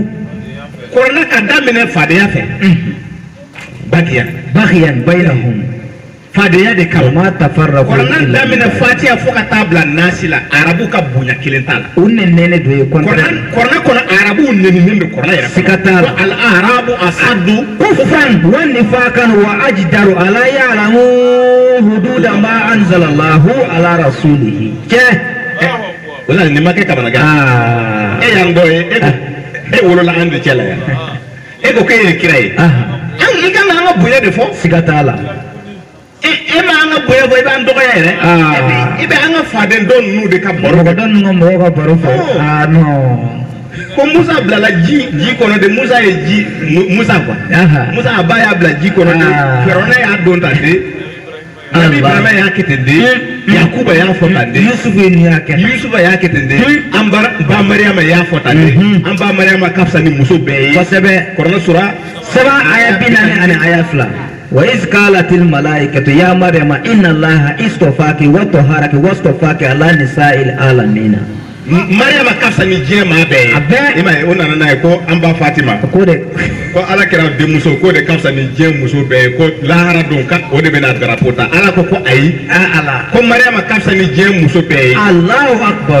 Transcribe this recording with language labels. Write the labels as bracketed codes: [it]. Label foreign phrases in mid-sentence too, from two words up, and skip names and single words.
[bm] Korona ka daminɛ fadenya fɛ [ar] بغيا بينهم [bm] fadenya de kama [ar] ما تفرقوا [bm] Korona daminɛ fatiha fo ka taa bila nasi la arabu ka bonya kelen t'a la u nɛnɛ do ye Korona kɔnɔ arabu nɛninen don Korona yɛrɛ sika t'a la [ar] الأعراب أشد كفرا ونفاقا وأجدر ألا يعلموا حدود ما أنزل الله على رسوله [bm] wala ni ma kɛ kamanagan y'an dɔ ye e wolola an de cɛ la yan e ko k'e ye kira ye an i kan k'an ka bonya de fɔ siga t'a la e ma an ka bonya fɔ i b'an dɔgɔya yɛrɛ i bɛ an ka faden dɔ ninnu de ka baro mɔgɔ dɔ ninnu ka mɔgɔ ka baro fɔ non ko Musa bilala ji kɔnɔ de Musa ye Musa quoi Musa a ba y'a bila ji kɔnɔ de Firawuna y'a don tan de Nabi Ibrahima y'a kɛ ten de Yakuba y'a fɔ tan de Yusufa y'a kɛ ten de an ba Mariama y'a fɔ tan de an ba Mariama ka fisa ni muso bɛɛ ye kosɛbɛ Korona sura 7 aya 40 ani aya 2 [ar] وإذ قالت الملائكة يا مريم إن الله اصطفاك وطهرك واصطفاك على نساء العالمين [bm] Mariama ka fisa ni diɲɛ maa bɛɛ ye i m'a ye o nana n'a ye ko an ba Fatima ko Ala kɛra denmuso ko de ka fisa ni diɲɛ muso bɛɛ ye ko lahara don ka o de bɛna drapeau ta Ala ko ayi ala ko Mariama ka fisa ni diɲɛ muso bɛɛ ye [ar] الله أكبر